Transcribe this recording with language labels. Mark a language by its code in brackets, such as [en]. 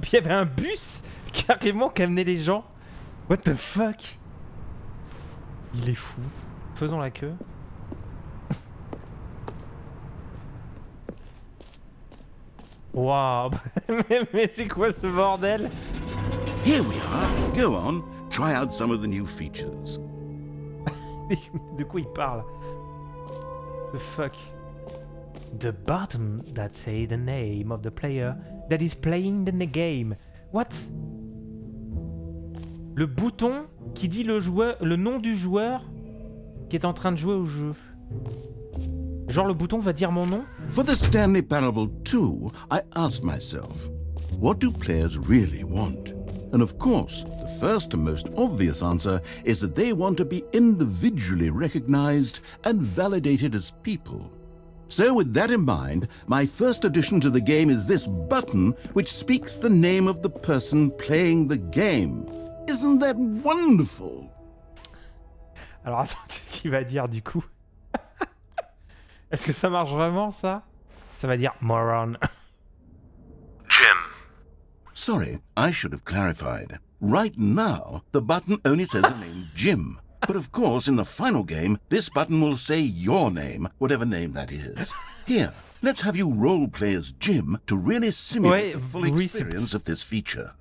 [fr] Puis il y avait un bus carrément qui amenait les gens. [en] What the fuck? [fr] Il est fou. Faisons la queue. Waouh. Mais c'est quoi ce bordel? [en] Here we are. Go on. Try out some of the new features. [fr] De quoi il parle? [en] The fuck? The button that says the name of the player that is playing the game. What? [fr] Le bouton qui dit le nom du joueur qui est en train de jouer au jeu. Genre le bouton va dire mon nom? [en] For the Stanley Parable 2, I asked myself, what do players really want? And of course, the first and most obvious answer is that they want to be individually recognized and validated as people. So with that in mind, my first addition to the game is this button which speaks the name of the person playing the game. Isn't that wonderful? [fr] Alors attends, qu'est-ce qu'il va dire du coup? Est-ce que ça marche vraiment ça? Ça va dire moron. [en] Jim. Sorry, I should have clarified. Right now, the button only says the name Jim. But of course, in the final game, this button will say your name, whatever name that is. Here, let's have you role-play as Jim to really simulate the full experience of this feature.